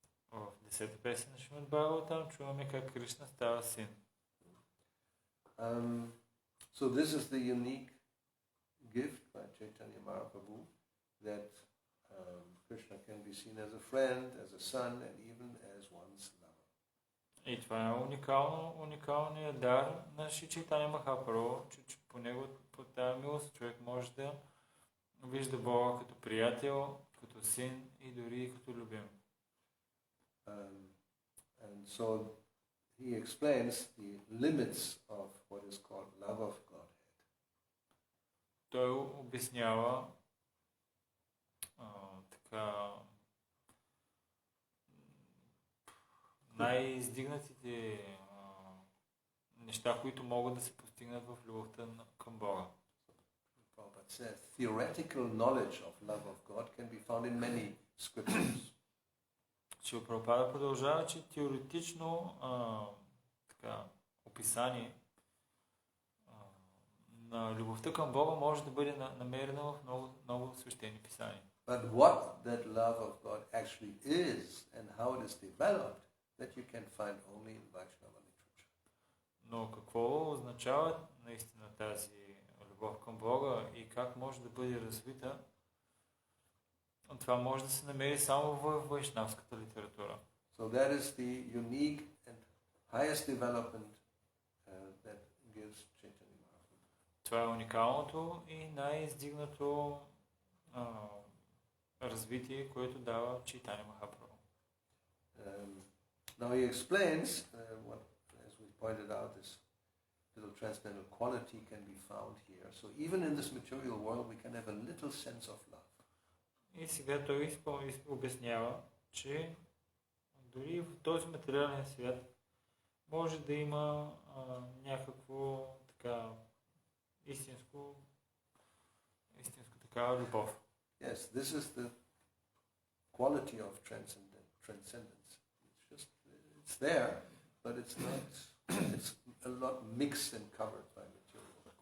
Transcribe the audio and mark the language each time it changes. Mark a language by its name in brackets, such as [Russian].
[Bulgarian] В 10-та песен на Шримад Бхагаватам чуваме как Кришна става син. [English] So this is the unique gift by Chaitanya Mahaprabhu that Krishna can be seen as a friend, as a son, and even as one's lover. [Bulgarian] И това е уникалният дар на Шри Чайтаня Махапрабху, че по него, по тази милост, човек може да вижда Бога като приятел, като син и дори като любим. [English] And so he explains the limits of what is called love of Godhead. [Bulgarian] той обяснява така най-издигнатите неща, които могат да се постигнат в любовта към Бога. [English] Theoretical knowledge of love of God can be found in many scriptures. [Bulgarian] Шрила Прабхупада продължава, че теоретично така, описание на любовта към Бога може да бъде намерена в много свещени писания. [English] But what that love of God actually is and how it is developed, that you can find only in Vaishnava literature. [Bulgarian] Но какво означава наистина тази любов към Бога и как може да бъде развита, това може да се намери само в вайшнавската литература. [English] So that is the unique and highest development that gives Chaitanya Mahaprabhu. [Bulgarian] Това е уникалното и най-издигнато развитие, което дава Чайтаня Махапрабху. [English] Now he explains what, as we pointed out, this little transcendental quality can be found here. So even in this material world, we can have a little sense of love. [Bulgarian] И сега той обяснява, че дори в този материален свят може да има някакво така истинско такава любов. [English] Yes, this is the quality of transcendence. It's there, but it's a lot mixed and covered by material.